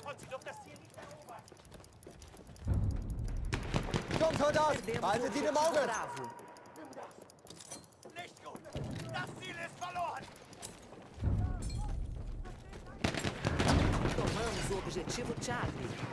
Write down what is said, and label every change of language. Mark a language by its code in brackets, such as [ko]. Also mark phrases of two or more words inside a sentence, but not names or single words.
[de] Sturmsoldat! [pt] Perdemos o [de] Behalten Sie ihn im [pt] objetivo [de] Auge! [pt] Bravo. [de] Nicht gut! Das Ziel ist verloren! [pt] Tomamos o objetivo Charlie.